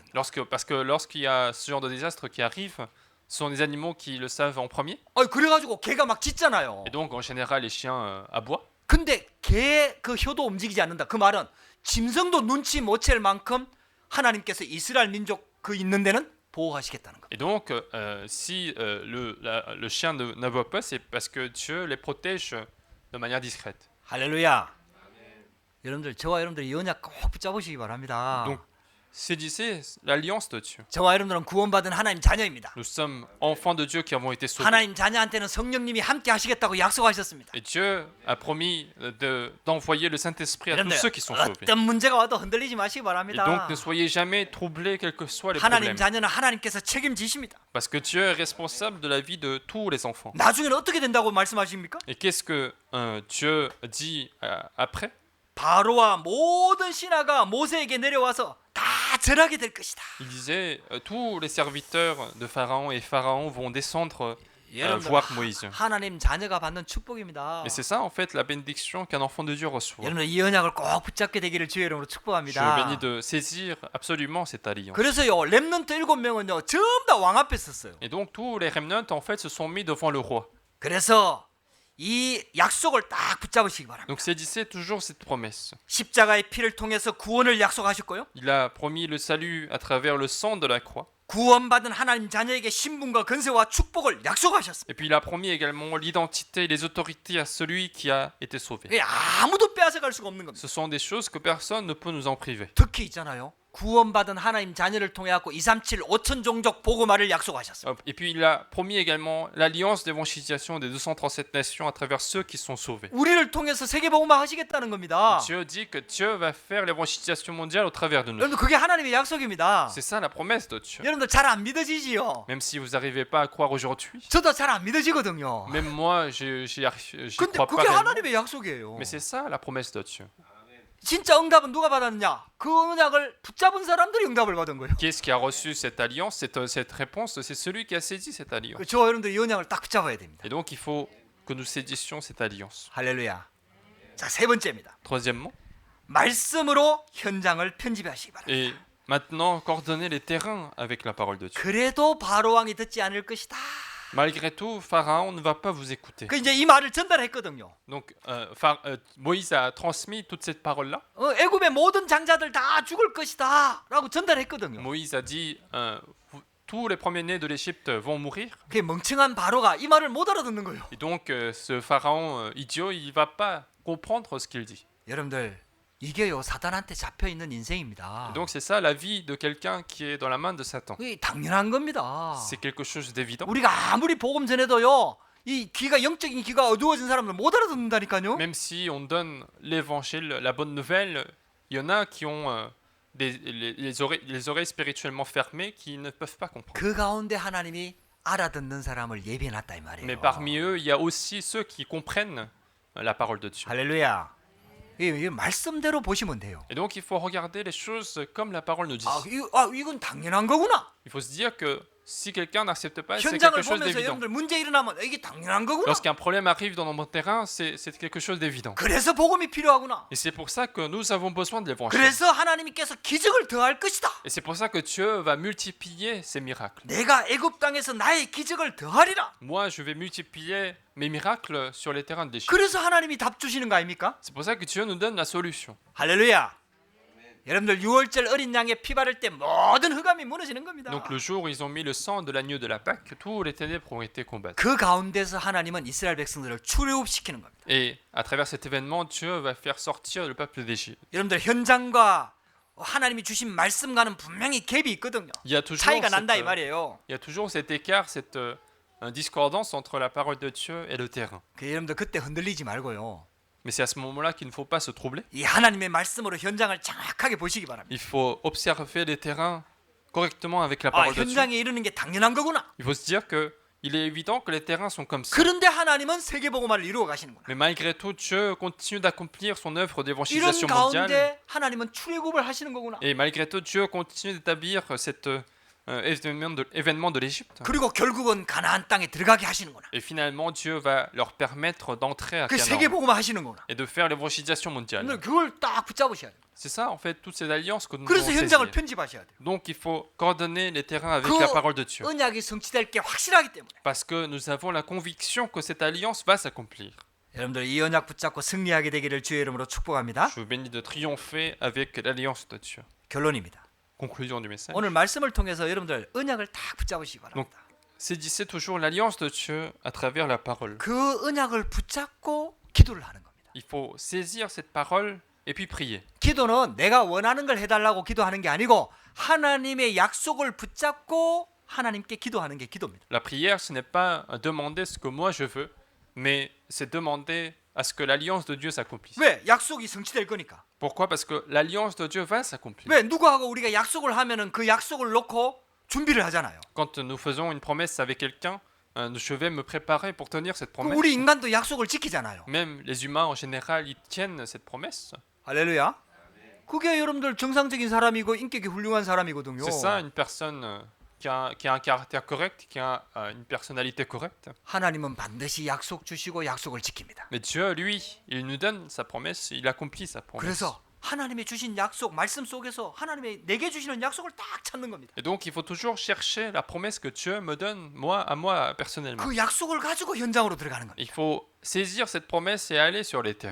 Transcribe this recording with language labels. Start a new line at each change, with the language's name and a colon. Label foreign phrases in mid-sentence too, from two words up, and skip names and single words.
French: Parce que lorsqu'il y a ce genre de désastre qui arrive, ce sont des animaux qui le savent en premier.
Korean: 그래가지고 개가 막 짖잖아요.
French: Et donc, en général, les chiens aboient.
Korean: 근데 개 그 혀도 움직이지 않는다. 그 말은 짐승도 눈치 못 챌 만큼 하나님께서 이스라엘 민족 그 있는 데는 보호하시겠다는 거.
French: Et donc, si le chien n'aboie pas, c'est parce que Dieu les protège de manière discrète.
Korean: 할렐루야. 여러분들, 저와 여러분들 이 언약 꼭 붙잡으시기 바랍니다.
French: Donc, saisissez l'alliance de Dieu.
Korean: 저와 여러분들은 구원받은 하나님 자녀입니다.
French: Nous sommes enfants de Dieu qui avons été sauvés.
Korean: 하나님 자녀한테는 성령님이 함께 하시겠다고 약속하셨습니다.
French: Et Dieu a promis d'envoyer le Saint-Esprit à tous
Korean: 여러분들,
French: ceux qui sont sauvés.
Korean: 어떤 문제가 와도 흔들리지 마시기
French: Et
Korean: 바랍니다.
French: donc, ne soyez jamais troublés, quels que soient les
Korean: 하나님
French: problèmes.
Korean: 자녀는 하나님께서 책임지십니다.
French: Parce que Dieu est responsable de la vie de tous les enfants.
Korean: 나중에는 어떻게 된다고 말씀하십니까?
French: Et qu'est-ce que Dieu dit après?
Korean: 바로와 모든 신하가 모세에게 내려와서 다 절하게 될 것이다.
French: Il disait, tous les serviteurs de Pharaon et Pharaon vont descendre
Korean: 여러분들,
French: voir Moïse.
Korean: 하나님 자녀가 받는 축복입니다.
French: Et c'est ça en fait la bénédiction qu'un enfant de Dieu reçoit.
Korean: 여러분, 이 언약을 꼭 붙잡게 되기를 주의 이름으로
French: Je
Korean: 축복합니다.
French: bénis de saisir absolument cette alliance.
Korean: 그래서요, 렘넌트 7명은요 전부 다 왕 앞에 섰어요.
French: Et donc tous les remnants en fait se sont mis devant le roi.
Korean: 그래서 이 약속을 딱 붙잡으시기 바랍니다.
French: Donc saisissez toujours cette promesse.
Korean: 십자가의 피를 통해서 구원을 약속하셨고요,
French: Il a promis le salut à travers le sang de la croix.
Korean: 구원받은 하나님 자녀에게 신분과 건세와 축복을 약속하셨습니다.
French: Et puis il a promis également l'identité et les autorités à celui qui a été sauvé.
Korean: 이게 아무도 빼앗아갈 수가 없는 겁니다.
French: Ce sont des choses que personne ne peut nous en priver.
Korean: 특히 있잖아요, 구원받은 하나님 자녀를 통해 갖고 237 5천 종족 복음화를 약속하셨어요.
French: Et puis il a promis également l'alliance d'évangélisation des 237 nations à travers ceux qui sont sauvés.
Korean: 우리를 통해서 세계 복음화 하시겠다는 겁니다.
French: Dieu dit que Dieu va faire l'évangélisation mondiale au travers de nous.
Korean: 여러분들 그게 하나님의 약속입니다.
French: C'est ça la promesse de Dieu.
Korean: 여러분들 잘 안 믿어지지요?
French: Même si vous n'arrivez pas à croire aujourd'hui,
Korean: 저도 잘 안 믿어지거든요.
French: même moi, j'y
Korean: 근데
French: crois pas
Korean: 그게
French: réellement.
Korean: 하나님의 약속이에요.
French: Mais c'est ça la promesse de Dieu.
Korean: 진짜 응답은 누가 받았느냐? 그 언약을 붙잡은 사람들이 응답을 받은 거예요.
French: Qui est-ce qui a reçu cette alliance, cette réponse? C'est celui qui a saisi cette alliance.
Korean: 저 여러분들 이 언약을 딱 붙잡아야 됩니다.
French: Et donc il faut que nous saisissions cette alliance.
Korean: 할렐루야. 자, 세 번째입니다.
French: Troisièmement,
Korean: 말씀으로 현장을 편집하시기 바랍니다.
French: et maintenant coordonner les terrains avec la parole de Dieu.
Korean: 그래도 바로 왕이 듣지 않을 것이다.
French: Malgré tout, Pharaon ne va pas vous écouter.
Korean: 그 이제 이 말을 전달했거든요.
French: Donc Moïse a transmis toute cette parole-là.
Korean: 애굽의 모든 장자들 다 죽을 것이다라고 전달했거든요.
French: Moïse a dit tous les premiers-nés de l'Égypte vont mourir.
Korean: 그 멍청한 바로가 이 말을 못 알아듣는 거예요.
French: Et donc ce pharaon idiot, il va pas comprendre ce qu'il dit.
Korean: 여러분들 이게요 사단한테 잡혀 있는 인생입니다.
French: Et donc c'est ça la vie de quelqu'un qui est dans la main de Satan.
Korean: 이게 당연한 겁니다.
French: C'est quelque chose d'évident.
Korean: 우리가 아무리 복음 전해도요 이 귀가 영적인 귀가 어두워진 사람들 못 알아듣는다니까요.
French: Même si on donne l'évangile, la bonne nouvelle, il y en a qui ont les oreilles spirituellement fermées qui ne peuvent pas comprendre.
Korean: 그 가운데 하나님이 알아듣는 사람을 예비해놨다 이 말이에요.
French: Mais parmi eux, il y a aussi ceux qui comprennent la parole de Dieu.
Korean: 할렐루야. 이 말씀대로 보시면 돼요.
French: Et donc il faut regarder les choses comme la parole nous dit.
Korean: 이건 당연한 거구나.
French: Il faut se dire que si quelqu'un n'accepte pas, c'est
Korean: 현장을
French: quelque chose
Korean: 보면서
French: d'évident.
Korean: 여러분들 문제 일어나면 이게 당연한 거구나.
French: Lorsqu'un problème arrive dans notre terrain, c'est quelque chose d'évident.
Korean: 그래서 복음이 필요하구나.
French: Et c'est pour ça que nous avons besoin de l'évangile.
Korean: 그래서 하나님께서 기적을 더할 것이다.
French: Et c'est pour ça que Dieu va multiplier ces miracles.
Korean: 내가 애굽 땅에서 나의 기적을 더하리라.
French: Moi, je vais multiplier mes miracles sur les terrains de l'Égypte.
Korean: 그래서 하나님이 답 주시는 거 아닙니까?
French: C'est pour ça que Dieu nous donne la solution.
Korean: 할렐루야. 여러분들 6월절 어린 양의 피 바를 때 모든 흑암이 무너지는 겁니다.
French: Donc le jour où ils ont mis le sang de l'agneau de la Pâque, tous les ténèbres ont été combattus.
Korean: 그 가운데서 하나님은 이스라엘 백성들을 출애굽시키는 겁니다.
French: Et à travers cet événement, Dieu va faire sortir le peuple d'Égypte.
Korean: 여러분들 현장과 하나님이 주신 말씀과는 분명히 갭이 있거든요.
French: Il y a toujours
Korean: 차이가 난다 이 말이에요.
French: il y a toujours cet écart, cette discordance entre la parole de Dieu et le terrain.
Korean: 여러분들 그때 흔들리지 말고요.
French: Mais c'est à ce moment-là qu'il ne faut pas se troubler.
Korean: 이 하나님의 말씀으로 현장을 정확하게 보시기 바랍니다.
French: Il faut observer les terrains correctement avec la parole de Dieu.
Korean: 현장에 이르는 게 당연한 거구나.
French: Il faut se dire que il est évident que les terrains sont comme ça.
Korean: 그런데 하나님은 세계 복음화를 이루어 가시는구나.
French: Mais malgré tout, Dieu continue d'accomplir son œuvre
Korean: 이런
French: d'évangélisation mondiale.
Korean: 가운데 하나님은 출애굽을 하시는 거구나.
French: Et malgré tout, Dieu continue d'établir cet événement de l'Égypte.
Korean: 그리고 결국은 가나안 땅에 들어가게 하시는구나.
French: Et finalement, Dieu va leur permettre d'entrer à
Korean: 그 세계
French: Canaan
Korean: 복음화 하시는구나.
French: et de faire l'évangélisation mondiale.
Korean: 여러분들 그걸 딱 붙잡으셔야 돼요.
French: C'est ça, en fait, toutes ces alliances que nous
Korean: 그래서
French: devons
Korean: 현장을
French: saisir.
Korean: 편집하셔야 돼요.
French: Donc, il faut coordonner les terrains avec
Korean: 그
French: la parole de Dieu.
Korean: 언약이 성취될 게 확실하기 때문에.
French: Parce que nous avons la conviction que cette alliance va s'accomplir.
Korean: 여러분들 이 언약 붙잡고 승리하게 되기를 주의 이름으로 축복합니다.
French: Je vous bénis de triompher avec l'alliance de Dieu.
Korean: 결론입니다.
French: Conclusion du message.
Korean: 오늘 말씀을 통해서 여러분들 언약을 딱 붙잡으시기 바랍니다.
French: Saisissez toujours l'alliance de Dieu à travers la parole.
Korean: 그 언약을 붙잡고 기도를 하는 겁니다.
French: Il faut saisir cette parole et puis prier.
Korean: 기도는 내가 원하는 걸 해달라고 기도하는 게 아니고 하나님의 약속을 붙잡고 하나님께 기도하는 게 기도입니다.
French: La prière, ce n'est pas demander ce que moi je veux, mais c'est demander à ce que l'alliance de Dieu s'accomplisse.
Korean: 왜? 약속이 성취될 거니까.
French: Pourquoi? Parce que l'alliance de Dieu va s'accomplir.
Korean: 왜? 누구하고 우리가 약속을 하면은 그 약속을 놓고 준비를 하잖아요.
French: Quand nous faisons une promesse avec quelqu'un, je vais me préparer pour tenir cette
Korean: 그
French: promesse.
Korean: 우리 인간도 약속을 지키잖아요.
French: Même les humains en général, ils tiennent cette promesse.
Korean: 할렐루야. 그게 여러분들 정상적인 사람이고 인격이 훌륭한 사람이거든요.
French: C'est ça, une personne qui a un caractère correct, qui a une personnalité correcte.
Korean: 하나님은 반드시 약속 주시고 약속을 지킵니다.
French: Mais Dieu, lui, il nous donne sa promesse, il accomplit sa promesse.
Korean: 그래서 하나님이 주신 약속, 말씀 속에서 하나님이 내게 주시는 약속을 딱 찾는 겁니다.
French: Et donc, il faut toujours chercher la promesse que Dieu me donne, à moi personnellement.
Korean: 그 약속을 가지고 현장으로 들어가는 겁니다.
French: Il faut saisir cette promesse et aller sur les terres.